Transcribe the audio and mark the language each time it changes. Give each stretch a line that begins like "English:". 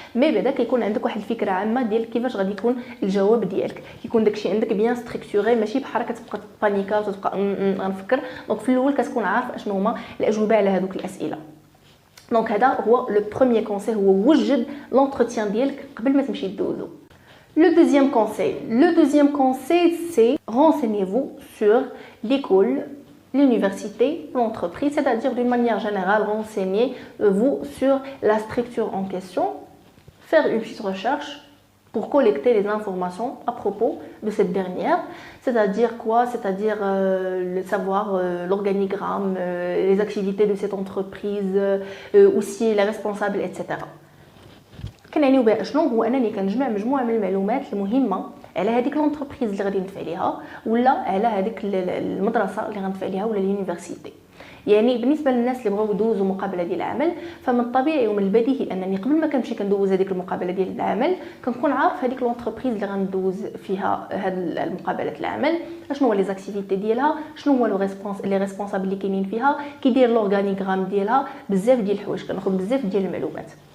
Arabic: مي بعدا كيكون عندك واحد الفكره عامه ديال كيفاش غادي يكون الجواب ديالك، كيكون داكشي عندك بيان ستركتوري، ماشي بحال كتبقى بانيكا وتبقى غنفكر. دونك في الاول كتكون عارف اشنو هما الاجوبه على هذوك الاسئله. دونك هذا هو لو بروميير كونساي، هو وجد لونتروتيان ديالك قبل ما تمشي تدوزو.
French: Le deuxième conseil, c'est renseignez-vous sur l'école, l'université, l'entreprise, c'est-à-dire d'une manière générale, renseignez-vous sur la structure en question, faire une petite recherche pour collecter les informations à propos de cette dernière. C'est-à-dire quoi? C'est-à-dire savoir l'organigramme, les activités de cette entreprise, aussi les responsables, etc.
Arabic: كنعنيو بها شنو هو انني كنجمع مجموعه من المعلومات المهمه على هذيك لونتربريز اللي غادي ندفع ليها ولا على هذيك المدرسه اللي غندفع ليها ولا اليونيفرسيتي. يعني بالنسبه للناس اللي بغاو يدوزوا مقابله ديال العمل فمن الطبيعي ومن البديهي انني قبل ما كنمشي كندوز هذيك المقابله ديال العمل كنكون عارف هذيك لونتربريز اللي غندوز فيها هاد المقابله العمل شنو هو لي زاكتيفيتي ديالها، شنو هو لي ريسبونسابل اللي كاينين فيها، كيدير لورغانيغرام ديالها، بزاف ديال الحوايج كناخذ بزاف ديال المعلومات.